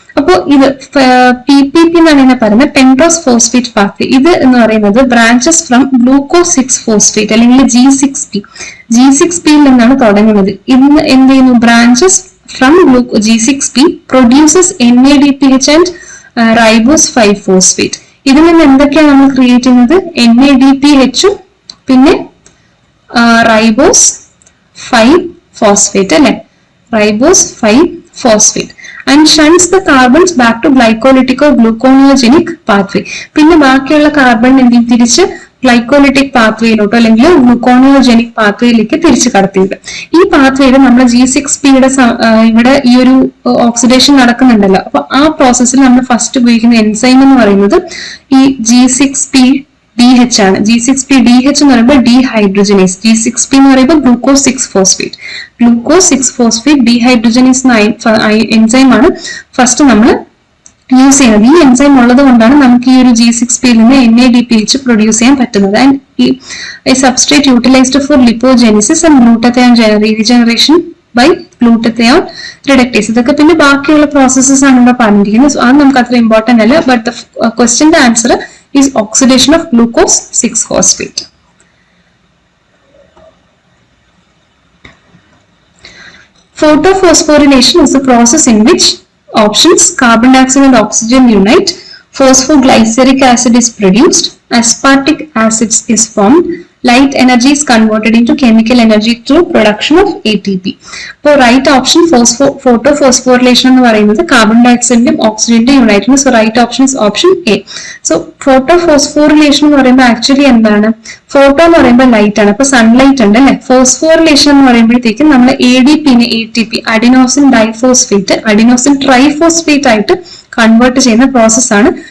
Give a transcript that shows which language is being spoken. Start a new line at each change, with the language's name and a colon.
Malayalam: അപ്പോൾ ഇത് PPP എന്നാണ് ഇതിനെ പറയുന്നത്, പെന്റോസ് ഫോസ്ഫേറ്റ് പാത്വേ. ഇത് എന്ന് പറയുന്നത് ബ്രാഞ്ചസ് ഫ്രം ഗ്ലൂക്കോസ് 6-phosphate അല്ലെങ്കിൽ G6P. G6P-യിൽ നിന്നാണ് തുടങ്ങുന്നത്. ഇന്ന് എന്ത് ചെയ്യുന്നു,
English: Branches from G6P produces NADPH and ribose 5-phosphate.
Malayalam: ഇതിൽ നിന്ന് എന്തൊക്കെയാണ് നമ്മൾ ക്രിയേറ്റ് ചെയ്യുന്നത്, NADPH-ഉം പിന്നെ റൈബോസ് 5-phosphate അല്ലെ, ribose 5-phosphate
English: and shuns the carbons back to glycolytic or gluconeogenic pathway.
Malayalam: പിന്നെ ബാക്കിയുള്ള കാർബൺ എന്തും തിരിച്ച് ഗ്ലൈക്കോലിറ്റിക് പാത്വേയിലോട്ടോ അല്ലെങ്കിൽ ഗ്ലൂക്കോണിയോജനിക് പാത്വേയിലേക്ക് തിരിച്ചു കടത്തിയത്. ഈ പാത്വേയിൽ നമ്മൾ G6P-യുടെ ഇവിടെ ഈ ഒരു ഓക്സിഡേഷൻ നടക്കുന്നുണ്ടല്ലോ. അപ്പൊ ആ പ്രോസസ്സിൽ നമ്മൾ ഫസ്റ്റ് ഉപയോഗിക്കുന്ന എൻസൈം എന്ന് പറയുന്നത് ഈ G6P DH ആണ്. G6P DH എന്ന് പറയുമ്പോൾ ഡീഹൈഡ്രോജനേസ്, G6P എന്ന് പറയുമ്പോൾ ഗ്ലൂക്കോസ് 6-ഫോസ്ഫേറ്റ്. ഗ്ലൂക്കോസ് 6-ഫോസ്ഫേറ്റ് ഡീഹൈഡ്രോജനേസ് എൻസൈം ആണ് ഫസ്റ്റ് നമ്മൾ യൂസ് ചെയ്യുന്നത്. ഈ എൻസൈം ഉള്ളത് കൊണ്ടാണ് നമുക്ക് ഈ ഒരു G6P യിൽ നിന്ന് NADPH പ്രൊഡ്യൂസ് ചെയ്യാൻ പറ്റുന്നത്.
English: And ഈ substrate utilized for lipogenesis and glutathione regeneration by glutathione reductase.
Malayalam: ഇതൊക്കെ പിന്നെ ബാക്കിയുള്ള പ്രോസസ്സസ് ആണ് ഇവിടെ പറഞ്ഞിരിക്കുന്നത്. സോ അത് നമുക്ക് അത്ര ഇമ്പോർട്ടന്റ് അല്ല.
English: But the ക്വസ്റ്റ്യന്റെ answer is oxidation of glucose six phosphate. Photophosphorylation is the process in which options carbon dioxide and oxygen unite, phosphoglyceric acid is produced, aspartic acid is formed, light energy is converted into chemical energy through production of ATP.
Malayalam: So right option photophosphorylation എന്ന് പറയുന്നത് carbon ഡയോക്സൈഡിന്റെയും ഓക്സിജന്റെയും unite ആണ്.
English: So right option is option A.
Malayalam: So photophosphorylation എന്ന് പറയുമ്പോൾ actually എന്താണ്? Photo എന്ന് പറയുമ്പോൾ light ആണ്, അപ്പൊ സൺലൈറ്റ് ഉണ്ട് അല്ലെ. ഫോസ്ഫോറിലേഷൻ എന്ന് പറയുമ്പോഴത്തേക്കും നമ്മൾ ADPനെ ATP adenosine diphosphate adenosine triphosphate ആയിട്ട് കൺവേർട്ട് ചെയ്യുന്ന പ്രോസസ് ആണ്.